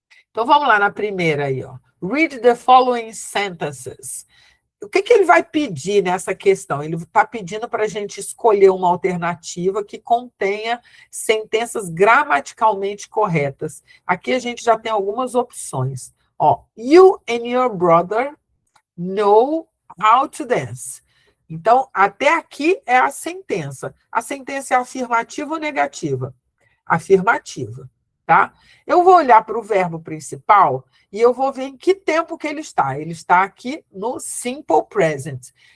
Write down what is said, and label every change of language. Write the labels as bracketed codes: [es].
[pt] Então, vamos lá na primeira aí, ó. [en] Read the following sentences. [pt] o que ele vai pedir nessa questão? Ele está pedindo para a gente escolher uma alternativa que contenha sentenças gramaticalmente corretas. Aqui a gente já tem algumas opções. [en] Ó, you and your brother know how to dance. [pt] Então, até aqui é a sentença. A sentença é afirmativa ou negativa? Afirmativa, tá? Eu vou olhar para o verbo principal e eu vou ver em que tempo que ele está. Ele está aqui no simple present.